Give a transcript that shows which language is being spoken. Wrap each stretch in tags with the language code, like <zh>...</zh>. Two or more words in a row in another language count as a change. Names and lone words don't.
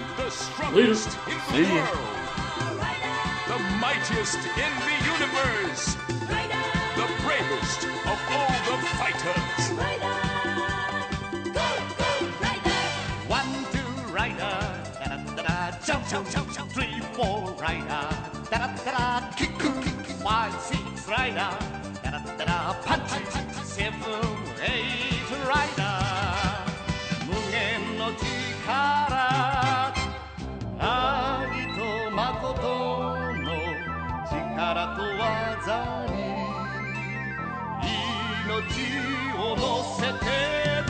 <en>The strongest in the world. The mightiest in the universe. The bravest of all the fighters. One, two, rider. Da-da-da-da. Jump, jump, jump, jump. 3, 4, rider. Da-da-da-da. Kick, kick, kick. 5, 6, rider. Da-da-da-da. Punch, 7, 8, rider.</en> <ja>無限の力。愛と誠の力と技に命を乗せて</ja>